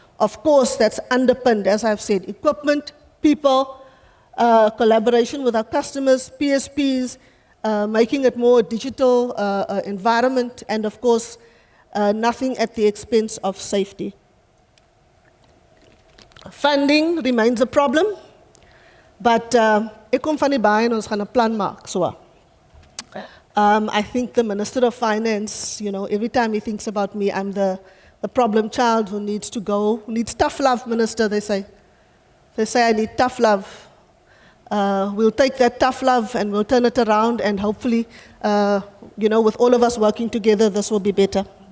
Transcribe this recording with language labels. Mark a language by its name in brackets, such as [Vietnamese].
[English] Of course, that's underpinned, as I've said, equipment, people, collaboration with our customers, PSPs, making it more digital environment, and of course, nothing at the expense of safety. Funding remains a problem, but [Afrikaans] ek kom van die baie en ons gaan 'n plan maak, so. [English] I think the Minister of Finance, you know, every time he thinks about me, I'm the problem child who needs to go, who needs tough love, Minister, they say. They say I need tough love. We'll take that tough love and we'll turn it around, and hopefully, you know, with all of us working together, this will be better.